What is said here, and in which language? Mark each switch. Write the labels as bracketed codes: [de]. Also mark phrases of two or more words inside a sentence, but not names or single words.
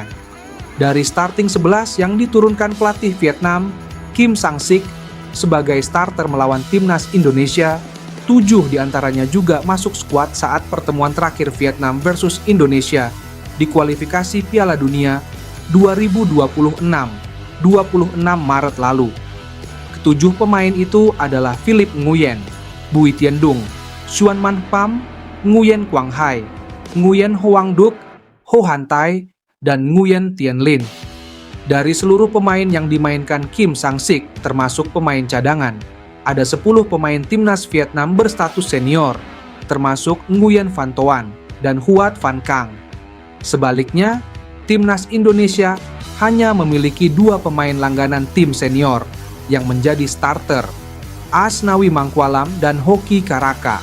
[id] Dari starting 11 yang diturunkan pelatih Vietnam, Kim Sang-sik, sebagai starter melawan Timnas Indonesia, 7 diantaranya juga masuk skuad saat pertemuan terakhir Vietnam versus Indonesia di kualifikasi Piala Dunia 2026, 26 Maret lalu. Ketujuh pemain itu adalah Philip Nguyen, Bùi Tiến Dung, Xuan Man Pham, Nguyen Quang Hai, Nguyen Hoang Duc, Ho Han Tai, dan Nguyen Tien Linh. Dari seluruh pemain yang dimainkan Kim Sang-sik, termasuk pemain cadangan, ada 10 pemain Timnas Vietnam berstatus senior, termasuk Nguyen Van Toan dan Huat Van Cang. Sebaliknya, Timnas Indonesia hanya memiliki 2 pemain langganan tim senior yang menjadi starter, Asnawi Mangkualam dan Hoki Caraka.